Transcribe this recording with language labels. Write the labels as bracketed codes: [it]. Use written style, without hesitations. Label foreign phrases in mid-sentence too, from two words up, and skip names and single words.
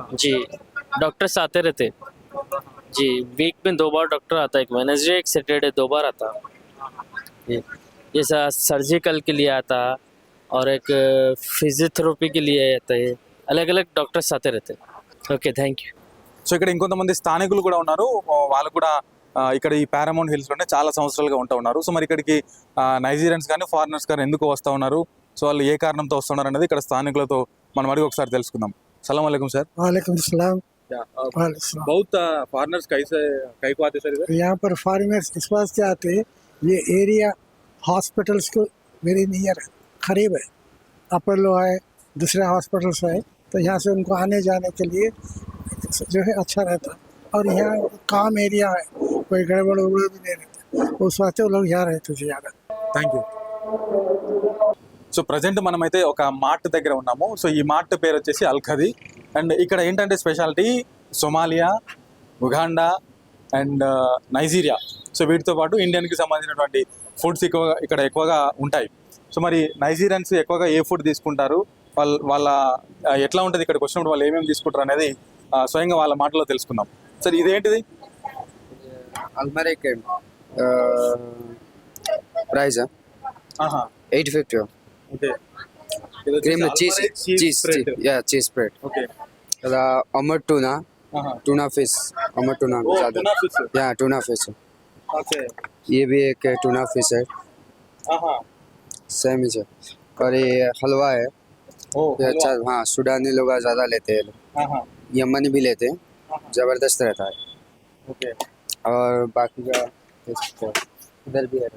[hi] जी डॉक्टर्स आते रहते जी, वीक में 2 बार डॉक्टर आता है, एक वेडनेसडे एक सैटरडे 2 बार आता जी। जैसा सर्जिकल के लिए आता, और एक फिजियोथेरेपी के लिए आता है, अलग अलग डॉक्टर्स आते रहते। [en] OK, thank you. [te] సో ఇక్కడ ఇంకొంతమంది స్థానికులు కూడా ఉన్నారు. వాళ్ళు కూడా ఇక్కడ ఈ పారామౌంట్ హిల్స్లోనే చాలా సంవత్సరాలుగా ఉంటూ ఉన్నారు. సో మరి ఇక్కడికి నైజీరియన్స్ కానీ ఫారినర్స్ కానీ ఎందుకు వస్తూ ఉన్నారు, సో వాళ్ళు ఏ కారణంతో వస్తున్నారు అనేది ఇక్కడ స్థానికులతో మనం అడిగి ఒకసారి తెలుసుకుందాం. [ar] سلام عليكم సార్. وعليكم السلام. [hi] बहुत फॉरेनर्स कई को आते सर इधर? यहाँ पर फॉरेनर्स इस वास्ते आते हैं, ये एरिया हॉस्पिटल्स को [en] very near [hi] करीब है, अपोलो है, दूसरे हॉस्पिटल्स है, तो यहाँ से उनको आने जाने के लिए जो है अच्छा रहता। और यहाँ काम एरिया है, कोई गड़बड़ उड़बड़ भी नहीं रहता, उस वास्ते वो लोग यहाँ रहते थे ज़्यादा। [en] Thank you. [te] సో ప్రజెంట్ మనమైతే ఒక మార్ట్ దగ్గర ఉన్నాము. సో ఈ మార్ట్ పేరు వచ్చేసి అల్ఖది. అండ్ ఇక్కడ ఏంటంటే స్పెషాలిటీ సొమాలియా, ఉగాండా అండ్ నైజీరియా, సో వీటితో పాటు ఇండియన్కి సంబంధించినటువంటి ఫుడ్స్ ఇక్కడ ఎక్కువగా ఉంటాయి. సో మరి నైజీరియన్స్ ఎక్కువగా ఏ ఫుడ్ తీసుకుంటారు, వాళ్ళ ఎట్లా ఉంటుంది ఇక్కడికి వచ్చినప్పుడు వాళ్ళు ఏమేమి తీసుకుంటారు అనేది స్వయంగా వాళ్ళ మాటలో తెలుసుకుందాం. సార్ ఇదేంటిది? [hi] अलमारी के प्राइस है ఆహా, [te] 850. ఓకే. [en] Cream cheese yeah, cheese spread. [te] ఓకే. [en] Omar tuna, ఆహా. tuna fish, Omar tuna ఓ, [hi] ज़्यादा. [en] tuna fish. Yeah, tuna fish. [te] ఓకే. [hi] ये भी एक [en] tuna fish [hi] है, ఆహా. सेम ही है. और ये हलवा है, ఓ, ये अच्छा, हाँ सुडानी लोग ज़्यादा लेते हैं, ఆహా. यमनी भी लेते हैं, ज़बरदस्त रहता है. [te] ఓకే. [hi] और बाकी का देख सकते हो, इधर भी है.